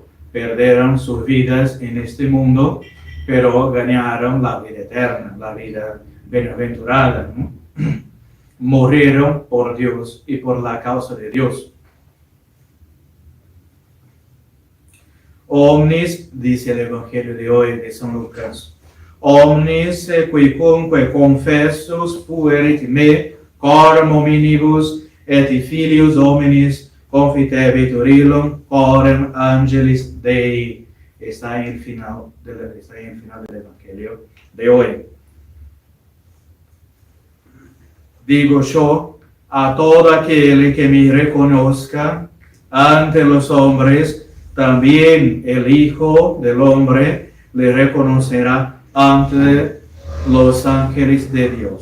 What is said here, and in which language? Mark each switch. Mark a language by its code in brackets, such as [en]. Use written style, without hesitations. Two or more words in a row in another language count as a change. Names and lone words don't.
[es] Perdieron sus vidas en este mundo, pero ganaron la vida eterna, la vida bienaventurada, ¿no? Murieron por Dios y por la causa de Dios. Omnis, dice el Evangelio de hoy de San Lucas, [la] omnis quicunque confessus fuerit me coram hominibus et filius hominis confitebit ilum coram angelis Dei. [es] Está en el final del Evangelio de hoy. Digo yo a todo aquel que me reconozca ante los hombres, también el Hijo del Hombre le reconocerá ante los ángeles de Dios.